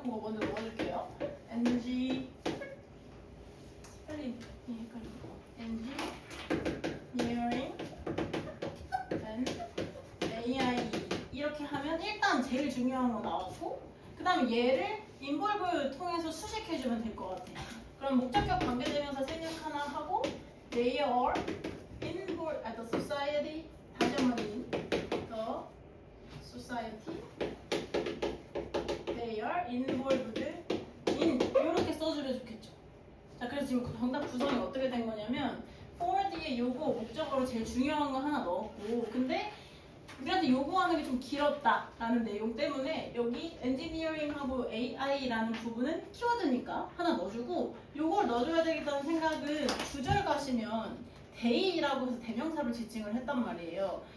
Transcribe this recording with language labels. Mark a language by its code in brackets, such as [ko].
[ko] 그거 먼저 넣어줄게요. NG 스펠링 헷갈리고 Engineering and AI 이렇게 하면 일단 제일 중요한 거 나왔고 그 다음에 얘를 involve 통해서 수식해주면 될 것 같아. 그럼 목적격 관계대명사 생략 하나 하고 [en] they are involved at the society [ko] 다시 한번 [en] the society they are involved in [ko] 이렇게 써주면 좋겠죠. 자, 그래서 지금 정답 구성이 어떻게 된 거냐면 for 뒤에 요거 목적어로 제일 중요한 거 하나 넣었고 근데 우리한테 요구하는 게 좀 길었다라는 내용 때문에 여기 엔지니어링하고 AI라는 부분은 키워드니까 하나 넣어주고 요걸 넣어줘야 되겠다는 생각은 주절 가시면 they라고 해서 대명사로 지칭을 했단 말이에요.